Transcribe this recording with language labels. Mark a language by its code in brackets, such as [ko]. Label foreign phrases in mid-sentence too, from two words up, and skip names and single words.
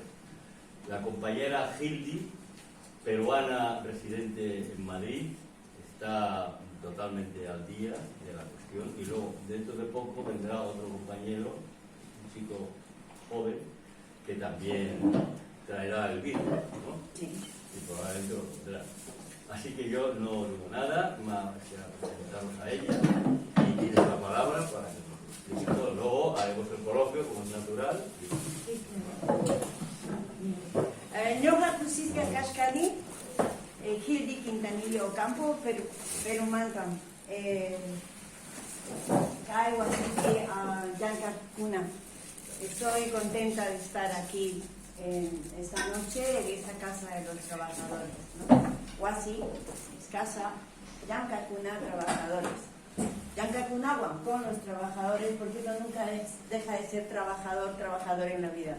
[es] La compañera Hildy, peruana residente en Madrid, está totalmente al día de la cuestión, y luego dentro de poco vendrá otro compañero, un chico joven, que también traerá el virus, ¿no? Sí. Y probablemente lo tendrá. Así que yo no digo nada, más que presentarnos a ella y tienes la palabra para que nos explique todo. Luego haremos el coloquio como es natural. [qu] Ñoqa Francisca Kashkani, Hildy Quintanillo Ocampo, Perú Mancan, Kaiwa Yanka Kuna. [es] Estoy contenta de estar aquí esta noche en esta casa de los trabajadores, ¿no? Huasi es casa Yancacuna Trabajadores. Yancacunaguan con los trabajadores, porque uno nunca deja de ser trabajador en la vida.